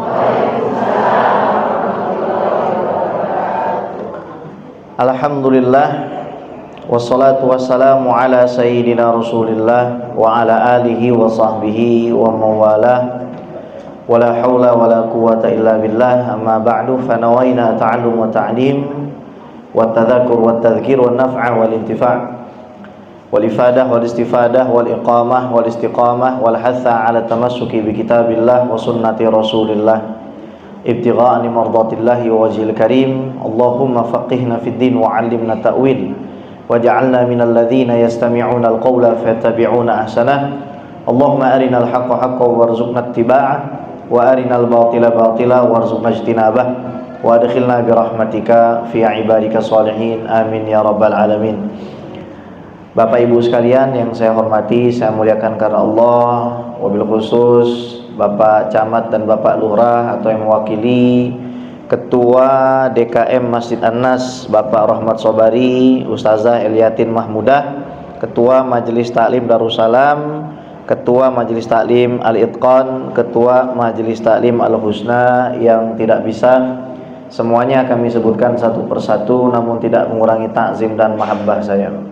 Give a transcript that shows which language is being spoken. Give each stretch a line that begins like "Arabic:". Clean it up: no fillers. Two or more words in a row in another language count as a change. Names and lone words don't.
Arabic: الحمد لله والصلاة والسلام على سيدنا رسول الله وعلى آله وصحبه ومن والاه. ولا حول ولا قوة إلا بالله. أما بعد فنوينا التعلم والتعليم والتذاكر والتذكير والنفع والانتفاع والإفادة والاستفادة والإقامة والاستقامة والحث على التمسك بكتاب الله وسنة رسول الله ابتغاء مرضاة الله ووجهه الكريم. اللهم فقهنا في الدين وعلمنا التأويل واجعلنا من الذين يستمعون القول فيتبعون أحسنه. اللهم أرنا الحق حقا وارزقنا اتباعه وأرنا الباطل باطلا وارزقنا اجتنابه وأدخلنا برحمتك في عبادك الصالحين آمين يا رب العالمين.
Indonesian: Bapak Ibu sekalian yang saya hormati, saya muliakan karena Allah,
Arabic: وبالخصوص
Indonesian: Bapak Camat dan Bapak Lurah atau yang mewakili Ketua DKM Masjid An-Nas Bapak Rahmat Sobari, Ustazah Eliatin Mahmudah, Ketua Majelis Taklim Darussalam, Ketua Majelis Taklim Al-Itqan, Ketua Majelis Taklim Al-Husna yang tidak bisa semuanya kami sebutkan satu persatu, namun tidak mengurangi takzim dan mahabbah saya.